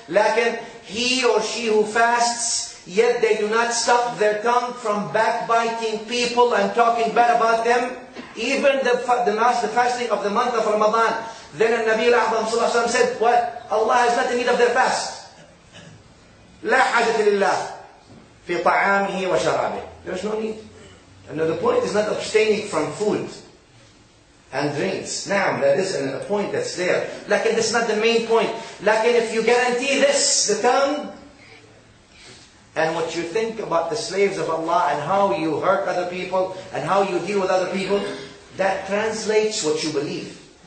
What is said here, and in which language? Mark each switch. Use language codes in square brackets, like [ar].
[en] Lakin, he or she who fasts, yet they do not stop their tongue from backbiting people and talking bad about them. Even the fasting of the month of Ramadan. Then Nabi Al-A'zam sallallahu alayhi wa sallam said, what? Allah has not in need of their fast. [ar] لا حاجة لله في طعامه وشرابه. [en] There is no need. And the point is not abstaining from food and drinks. Now, that is a point that's there. Lakin that's not the main point. Lakin if you guarantee this, the tongue, and what you think about the slaves of Allah and how you hurt other people and how you deal with other people, that translates what you believe.